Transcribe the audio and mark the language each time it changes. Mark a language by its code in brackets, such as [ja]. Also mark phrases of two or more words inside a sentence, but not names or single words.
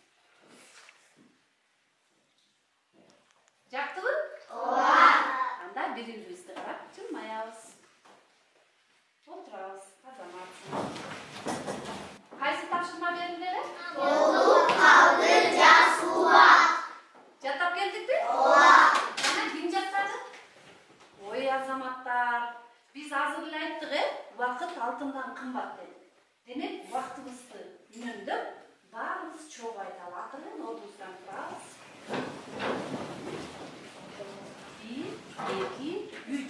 [ky] Жактыбы? Ооба. Анда бири-бирибизди карап жылмаябыз. Отурабыз, азаматсың. Кайсы тапшырма берилди? Болуп калды жасуа. Жаттап келдикпи? Ооба. Ana kim jattады? Ой, азаматтар, биз азыр эле айттык, вакыт алтындан кымбат деп. Демек, вактыбызды үнөмдөп, баарыбыз чогуу айталы. Атырын ордубуздан турабыз. 1, 2, 3.